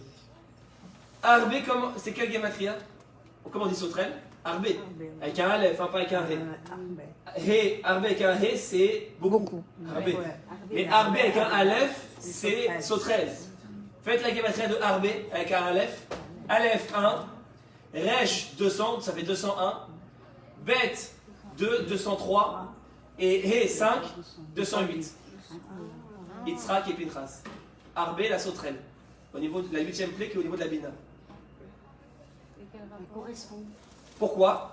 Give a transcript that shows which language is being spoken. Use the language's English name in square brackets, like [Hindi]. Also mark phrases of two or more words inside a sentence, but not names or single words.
[French] Arbe, c'est quelle gematria? Comment on dit sauterelle? Arbe, avec un aleph, pas avec un he. He, arbe avec un he, c'est beaucoup. Arbe. Mais arbe avec un aleph, c'est sauterelle. Faites la gematria de arbe avec un aleph. Aleph 1, resh 200, ça fait 201. Bet 2, 203. Et he 5, 208. Yitzhak et Pinchas. Arbe, la sauterelle. Au niveau de la huitième plaie qui est au niveau de la Bina. Elle correspond. Pourquoi?